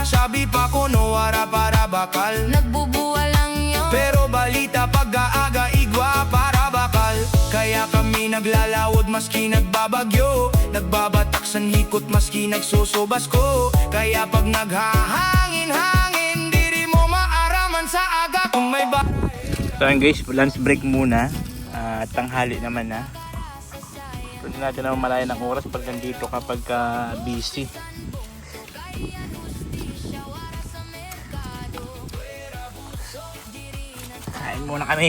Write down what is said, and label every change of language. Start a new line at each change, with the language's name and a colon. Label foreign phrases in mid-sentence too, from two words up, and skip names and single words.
Bikol: Sabi pa ko no wara para bakal, nagbubuwal lang yun. Pero balita pag-aaga igwa para bakal. Kaya kami naglalawod maski nagbabagyo, nagbabatak sa hikot maski nagsusubas ko. Kaya pag naghahangin-hangin diri mo maaraman sa aga kung may ba.
Filipino: So ayun guys,
English: lunch break
Filipino: muna. Tanghali naman na. Hindi natin naman malaya ng oras pag nandito kapag busy. Kain muna kami.